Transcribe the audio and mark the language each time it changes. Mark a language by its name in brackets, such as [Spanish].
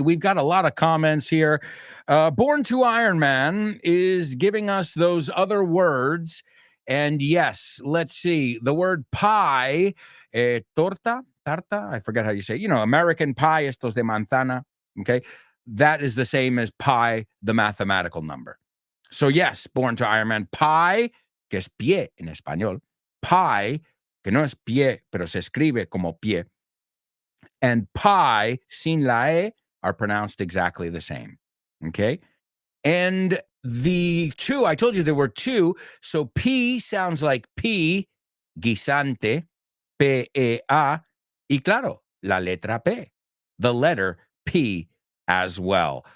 [English] We've got a lot of comments here. Born to Iron Man is giving us those other words. And yes, let's see. The word pie, tarta, I forget how you say it. American pie, [Spanish] estos de manzana. [English] Okay. That is the same as pi, the mathematical number. So yes, born to Iron Man. Pi, [Spanish] que es pie en español. Pi, que no es pie, pero se escribe como pie. [English] And pie, [Spanish] sin la e, [English] are pronounced exactly the same. Okay? And the two, I told you there were two. So P sounds like P, guisante, P-E-A, [Spanish] y claro, la letra P, [English] the letter P as well.